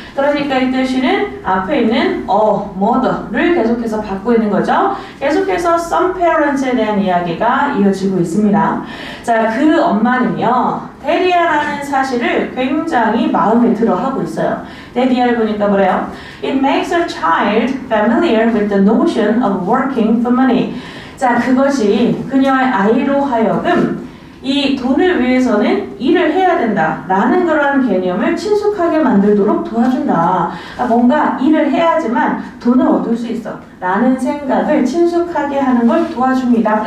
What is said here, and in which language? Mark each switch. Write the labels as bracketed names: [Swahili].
[Korean] 그러니까 이때 she는 앞에 있는 a mother를 계속해서 받고 있는 거죠. 계속해서 some parents에 대한 이야기가 이어지고 있습니다. 자, 그 엄마는요, 데리아라는 사실을 굉장히 마음에 들어 하고 있어요. 데리아를 보니까 뭐래요? [English] It makes a child familiar with the notion of working for money. [Korean] 자, 그것이 그녀의 아이로 하여금 이 돈을 위해서는 일을 해야 된다 라는 그런 개념을 친숙하게 만들도록 도와준다. 뭔가 일을 해야지만 돈을 얻을 수 있어 라는 생각을 친숙하게 하는 걸 도와줍니다.